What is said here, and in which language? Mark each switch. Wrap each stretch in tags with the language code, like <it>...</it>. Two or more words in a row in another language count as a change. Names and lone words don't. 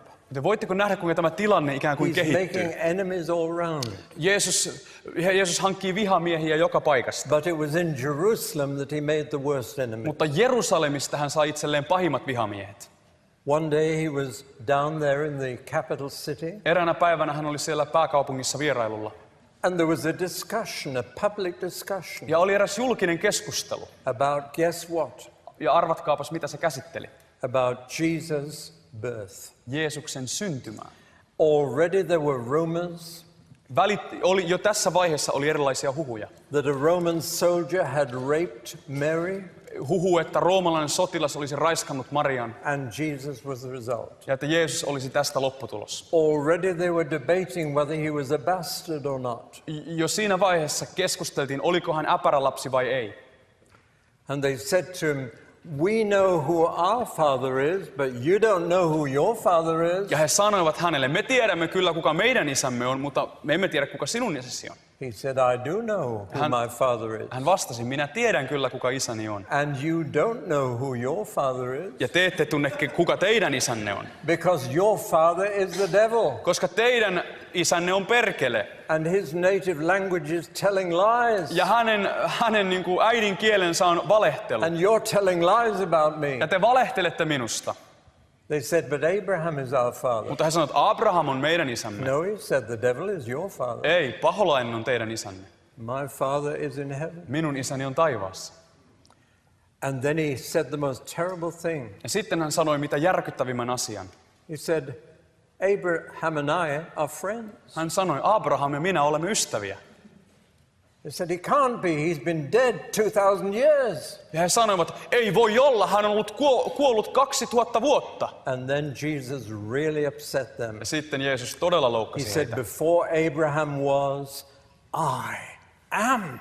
<fi>Te voitteko nähdä, kuinka tämä tilanne ikään kuin kehittyy?</fi> <en>Making enemies all around.</en> <fi>Jeesus hankkii vihamiehiä joka paikasta.</fi> <en>But it was in Jerusalem that he made the worst enemy.</en> <fi>Mutta Jerusalemista hän sai itselleen pahimmat vihamiehet.</fi> <en>One day he was down there in the capital city.</en> <fi>Eräänä päivänä hän oli siellä pääkaupungissa vierailulla.</fi> <en>And there was a discussion, a public discussion.</en> <fi>Ja oli eräs julkinen keskustelu.</fi> <en>About guess what?</en> <fi>Ja arvatkaapas mitä se käsitteli.</fi> <en>About Jesus' birth.</en> <fi>Jeesuksen syntymää.</fi> <en>Already there were rumors.</en> <fi>Jo tässä vaiheessa oli erilaisia huhuja.</fi> <en>That a Roman soldier had raped Mary.</en> <fi>Huhu, että roomalainen sotilas olisi raiskannut Marian.</fi> <en>And Jesus was the result.</en> <fi>Ja että Jeesus olisi tästä lopputulos.</fi> <en>Already they were debating whether he was a bastard or not.</en> <fi>Jo siinä vaiheessa keskusteltiin, oliko hän äpärälapsi vai ei.</fi> <en>And they said to him, we know who our father is, but you don't know who your father is.</en> <fi>Ja he sanoivat hänelle, me tiedämme kyllä kuka meidän isämme on, mutta me emme tiedä kuka sinun isäsi on.</fi> <en>He said, I do know who my father is.</en> <fi>Hän vastasi, minä tiedän kyllä kuka isäni on.</fi> <en>And you don't know who your father is.</en> <fi>Ja te ette tunne kuka teidän isänne on.</fi> <en>Because your father is the devil.</en> <fi>Koska teidän isänne on perkele.</fi> <en>And his native language is telling lies.</en> <fi>Ja hänen niin kuin äidinkielensä on valehtelu.</fi> <en>And you're telling lies about me.</en> <fi>Ja te valehtelette minusta.</fi> <en>They said, but Abraham is our father.</en> <fi>Mutta he sanoivat, että Abraham on meidän isämme.</fi> <en>No, he said, the devil is your father.</en> <fi>Ei, paholainen on teidän isänne.</fi> <en>My father is in heaven.</en> <fi>Minun isäni on taivaassa.</fi> <en>And then he said the most terrible thing.</en> <fi>Ja sitten hän sanoi mitä järkyttävimmän asian.</fi> <en>He said, Abraham and I are friends.</en> <fi>Hän sanoi, Abraham ja minä olemme ystäviä.</fi> <en>They said, he can't be, he's been dead 2,000 years.</en> <fi>Ja he sanoivat, ei voi olla, hän on ollut kuollut 2000 vuotta.</fi> <en>And then Jesus really upset them.</en> <fi>Ja sitten Jeesus todella</fi> <en>He</en> <fi>loukkasi</fi> <en>said,</en> <fi>heitä.</fi> <en>before Abraham was, I am.</en>